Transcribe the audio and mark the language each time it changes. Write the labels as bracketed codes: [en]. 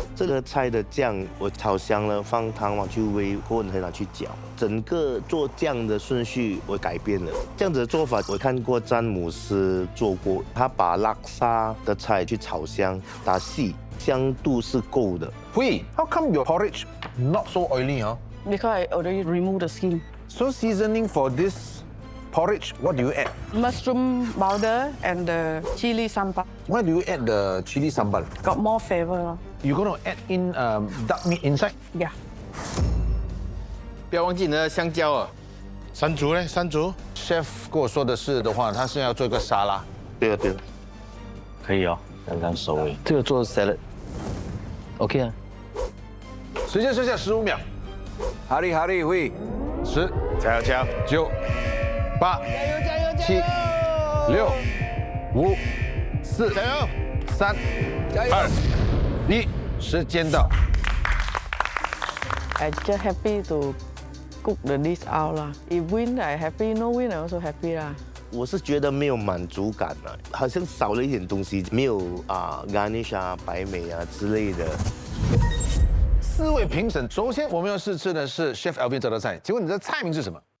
[zh] 这个菜的酱我炒香了，放糖往去煨，或者拿去搅。整个做酱的顺序我改变了。这样子的做法我看过詹姆斯做过，他把拉沙的菜去炒香，打细，香度是够的。 [en] Hui, how come your porridge not so oily, huh? Because I already removed the skin. So seasoning for this porridge, what do you add? Mushroom powder and the chili sambal. Why do you add the chili sambal? Got more flavor. You're going to add in duck meat inside? Yeah. [zh] 不要忘记你的香蕉啊。山竹呢？山竹，Chef 跟我说的是的话，他是要做一个沙拉。对了，可以哦，刚刚收尾。这个做 salad。OK 啊。时间剩下15秒。哈利会 10，加油 9，8，7，6，5，4，3，2，1，时间到。 [en] I just happy to cook the dish out lah. If win, I happy. No win, I also happy lah. [zh] 我是觉得没有满足感啊，好像少了一点东西，没有garnish 白梅之类的。 4位评审，首先我们要试吃的是 Chef Alvin 这道菜，请问你的菜名是什么？